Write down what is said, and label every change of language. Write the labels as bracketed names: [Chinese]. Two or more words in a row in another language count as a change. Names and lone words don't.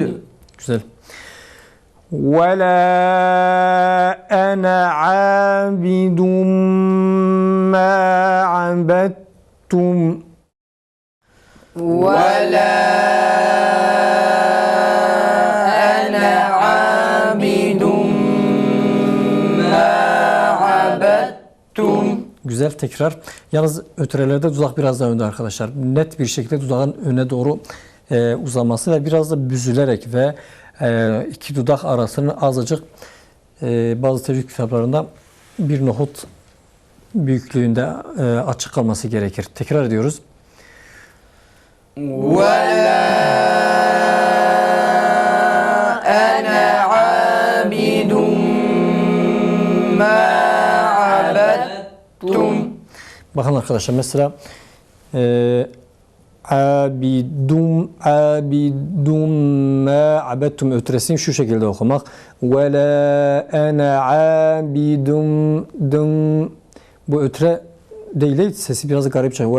[Arabic] Güzel. وَلَا أَنَا عَابِدٌ مَا عَبَدتُّمْ ولا أنا عابد ما عبدتم [Turkish] Güzel, tekrar. Yalnız ötürelerde dudak biraz daha önde arkadaşlar. Net bir şekilde dudağın öne doğru uzaması ve biraz da büzülerek ve iki dudak arasının azıcık bazı tecvid kitaplarında bir nohut büyüklüğünde açık kalması gerekir. Tekrar ediyoruz. [Arabic] ولا أنا عابد ما عبدتم. [Turkish] Bakın arkadaşlar mesela [Arabic] عابدٌ ما عبدتم [Turkish] ötresini şu şekilde okumak. [Arabic] ولا أنا عابدٌ [Turkish] dum, bu ötre değil, sesi biraz garip çıkıyor.